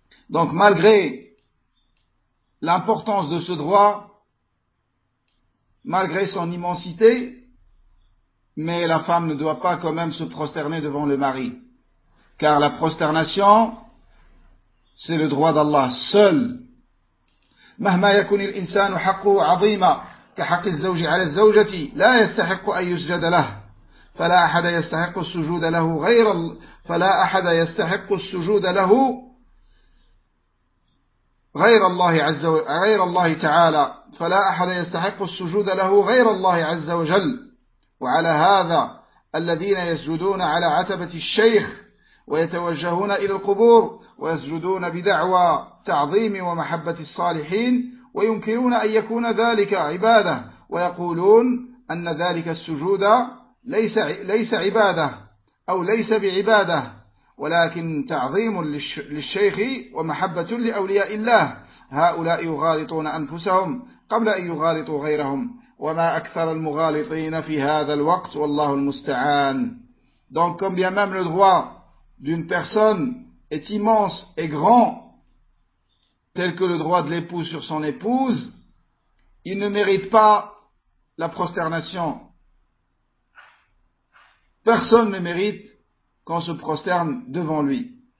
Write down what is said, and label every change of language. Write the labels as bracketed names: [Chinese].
[French] Donc, malgré l'importance de ce droit, malgré son immensité, mais la femme ne doit pas quand même se prosterner devant le mari. Car la prosternation, c'est le droit d'Allah seul. [Arabic] مهما يكون الإنسان حقه عظيما كحق الزوج على الزوجة لا يستحق أن يسجد له فلا أحد يستحق السجود له غير فلا أحد يستحق السجود له غير الله عز غير الله تعالى فلا أحد يستحق السجود له غير الله عز وجل وعلى هذا الذين يسجدون على عتبة الشيخ ويتوجهون إلى القبور ويسجدون بدعوى تعظيم ومحبة الصالحين وينكرون أن يكون ذلك عبادة ويقولون أن ذلك السجود ليس عبادة أو ليس بعبادة ولكن تعظيم للشيخ ومحبة لأولياء الله هؤلاء يغالطون أنفسهم قبل أن يغالطوا غيرهم وما أكثر المغالطين في هذا الوقت والله المستعان. [French] Donc comme bien même le droit d'une personne est immense et grand, tel que le droit de l'époux sur son épouse, il ne mérite pas la prosternation. Personne ne mérite qu'on se prosterne devant lui.